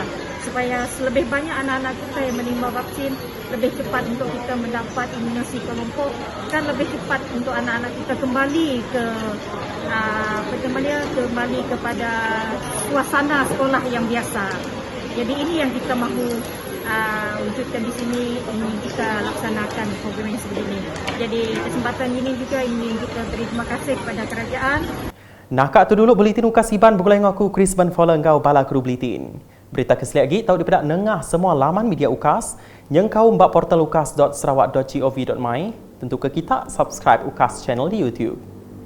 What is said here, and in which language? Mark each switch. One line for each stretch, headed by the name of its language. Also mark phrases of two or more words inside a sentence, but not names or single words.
Malay: Supaya lebih banyak anak-anak kita yang menerima vaksin, lebih cepat untuk kita mendapat imunisasi kelompok dan lebih cepat untuk anak-anak kita kembali kepada suasana sekolah yang biasa. Jadi ini yang kita mahu wujudkan di sini, ini kita laksanakan program yang sebegini. Jadi kesempatan ini juga ingin kita terima kasih kepada kerajaan.
Iban: Nakak tu dulu Buletin Ukas Iban bergulai dengan aku Chris Van Foller engkau bala kru Buletin. Berita keseliak lagi tahu dipedak nengah semua laman media Ukas yang kau mbak portal ukas.sarawak.gov.my. Tentu ke kita subscribe Ukas channel di YouTube.